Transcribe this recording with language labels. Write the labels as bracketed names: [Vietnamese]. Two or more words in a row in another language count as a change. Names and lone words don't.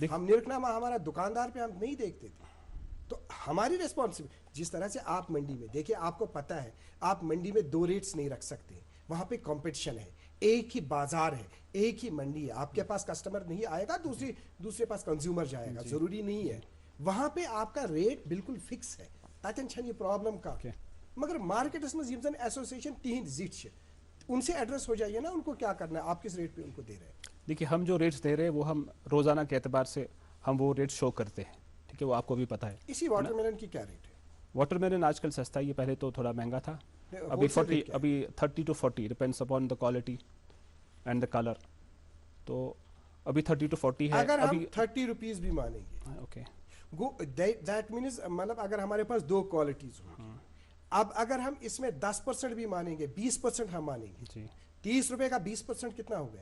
[Urdu] ہم نرخنامہ ہمارا دکاندار پہ ہم نہیں دیکھتے تھے. تو ہماری ریسپانسبلٹی, جس طرح سے آپ منڈی میں دیکھیں, آپ کو پتہ ہے آپ منڈی میں 2 ریٹس نہیں رکھ سکتے. وہاں پہ کمپٹیشن ہے, ایک ہی بازار ہے, ایک ہی منڈی ہے. آپ کے پاس کسٹمر نہیں آئے گا, دوسرے پاس کنزیومر جائے گا, ضروری نہیں ہے. وہاں پہ آپ کا ریٹ بالکل فکس ہے, [Kashmiri] تتن چھنہ [Urdu] یہ پرابلم کا. مگر مارکیٹس میں [Kashmiri] یم زن ایسوسیشن تہند زٹھ [Urdu] ان سے ایڈریس ہو جائیے نا, ان کو کیا کرنا ہے, آپ کس ریٹ پہ ان کو دے رہے ہیں. دیکھیے ہم جو ریٹس دے رہے ہیں وہ ہم روزانہ کے اعتبار سے ہم وہ ریٹ شو کرتے ہیں, ٹھیک ہے, وہ آپ کو بھی پتہ ہے. اسی واٹر میلن کی کیا ریٹ ہے؟ واٹر میلن آج کل سستا ہے, یہ پہلے تو تھوڑا مہنگا تھا, ابھی 30 to 40 [English] depends upon the quality and the color. [Urdu] تو ابھی 30 to 40 ہے. اگر ہم 30 روپیز بھی مانیں گے, اوکے, [English] that means [Urdu] مطلب اگر ہمارے پاس 2 کوالٹیز ہوں, اب اگر ہم اس میں 10% بھی مانیں گے, 20% ہم مانیں گے, 30 روپے کا 20% کتنا ہو گیا؟